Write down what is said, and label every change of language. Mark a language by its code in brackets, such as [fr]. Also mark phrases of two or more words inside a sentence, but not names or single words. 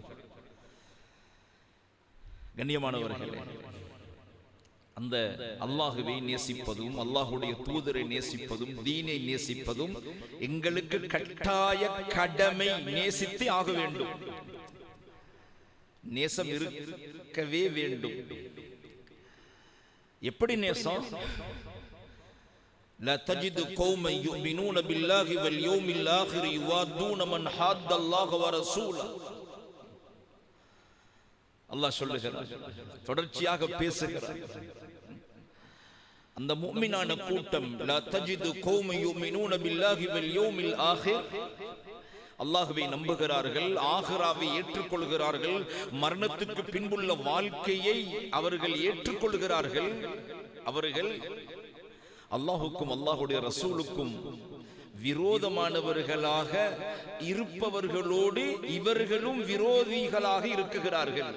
[ta] கண்ணியமானவர்களே, அந்த அல்லாஹுவை நேசிப்பதும் அல்லாஹுடைய தூதரை நேசிப்பதும் தீனை நேசிப்பதும் எங்களுக்கு கட்டாய கடமை. நேசித்து ஆக வேண்டும், நேசம் இருக்கவே வேண்டும். எப்படி நேசம்? [ar] لا تجد قوما يؤمنون بالله واليوم الآخر يوادون من حاد الله ورسوله. [ta] அல்லாஹ் சொல்லுகிறார், தொடர்ச்சியாக பேசுகிறார். அந்த முஃமினான கூட்டம், [ar] لا تجد قوما يؤمنون بالله واليوم الآخر, [ta] அல்லாஹ்வை நம்புகிறார்கள், ஆகிராவை ஏற்றுக்கொள்கிறார்கள், மரணத்துக்கு பின்புள்ள வாழ்க்கையை அவர்கள் ஏற்றுக்கொள்கிறார்கள். அவர்கள் அல்லாஹுக்கும் அல்லாஹுடைய ரசூலுக்கும் விரோதமானவர்களாக இருப்பவர்களோடு இவர்களும் விரோதிகளாக இருக்குகிறார்கள்.